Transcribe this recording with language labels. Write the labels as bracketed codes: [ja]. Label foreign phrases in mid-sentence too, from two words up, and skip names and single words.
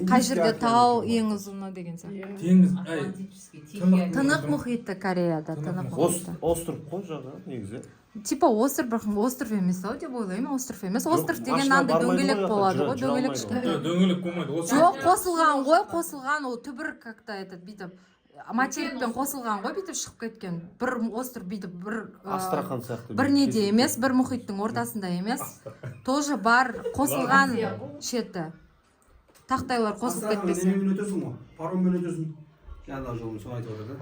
[kk] Қай жерде тау ең ұзыны деген сияқты. Теңіз, Тынық мұхиты Кореяда, тынық мұхиты. Остров қой жағы, негізі. [ru] Типа остров, [kk] бірақ остров емес ау деп ойлаймын, остров емес. Остров деген андай дөңгелек болады ғой, дөңгелек кішкентай. дөңгелек болмайды. Жоқ, қосылған ғой, қосылған, ол түбір [ru] как-то этот [kk] бүйтіп материкпен қосылған ғой, бүйтіп шығып кеткен. Бір остров бүйтіп Астрахан сияқты. бір неде емес, бір мұхиттың ортасында емес. Тоже бар қосылған шеті. Тақтайлар қосылып кетпесін. Немен өтесің ғой? Пароммен өтесің. Жаңағы жолын соны айтып отыр да.